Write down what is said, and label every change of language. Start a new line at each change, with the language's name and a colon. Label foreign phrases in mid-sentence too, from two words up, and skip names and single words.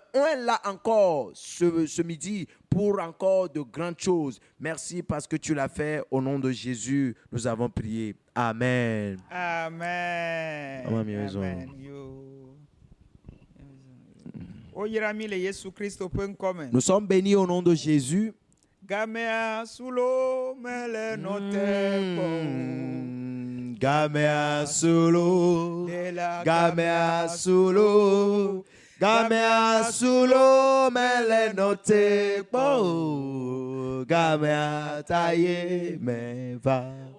French: Là encore ce midi pour encore de grandes choses. Merci parce que tu l'as fait. Au nom de Jésus, nous avons prié. Amen. Amen. Amen. Nous sommes bénis au nom de Jésus. Gamea sulo mele note Gamea sulo, gamea sulo, gamea sulo mele note po, gamea taye meva.